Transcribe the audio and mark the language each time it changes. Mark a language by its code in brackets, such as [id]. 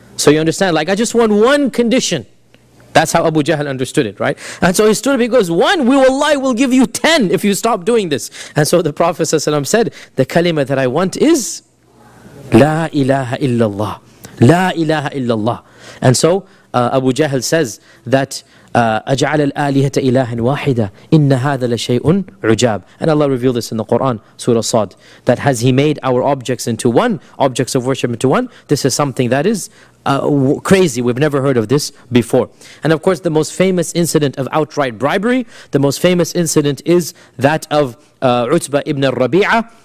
[en] So you understand, like I just want one condition. That's how Abu Jahl understood it, right? And so he stood up, he goes, one, we will give you 10 if you stop doing this. And so the Prophet ﷺ said, the kalima that I want is, [ar] La ilaha illallah. La ilaha illallah. [en] And so Abu Jahl says that [ar] أَجْعَلَ الْآلِهَةَ إِلَهًا وَاحِدًا إِنَّ هَذَا لَشَيْءٌ عُجَابٌ. [en] And Allah revealed this in the Quran, Surah Sad, that has He made our objects into one, objects of worship into one, this is something that is crazy, we've never heard of this before. And of course the most famous incident of outright bribery, the most famous incident is that of Utbah ibn al-Rabi'ah.